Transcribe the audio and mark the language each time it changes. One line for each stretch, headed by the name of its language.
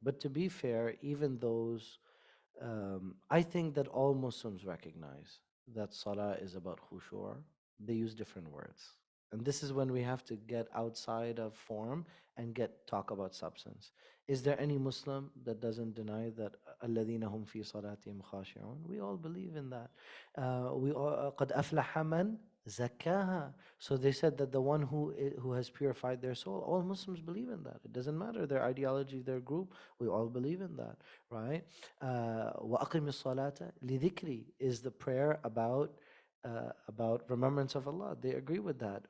English: But to be fair, even those, I think that all Muslims recognize that Salah is about khushu'. They use different words. And this is when we have to get outside of form and talk about substance. Is there any Muslim that doesn't deny that
Arabic: الَّذِينَ هُمْ فِي صَلَاتِهِمْ خَاشِعُونَ?
English: We all believe in that. We all,
Arabic: قَدْ أَفْلَحَ مَنْ زَكَّاهَا.
English: So they said that the one who has purified their soul, all Muslims believe in that. It doesn't matter their ideology, their group, we all believe in that, right?
Arabic: وَأَقِمِ الصَّلَاةَ لِذِكْرِ
English: is the prayer about remembrance of Allah. They agree with that.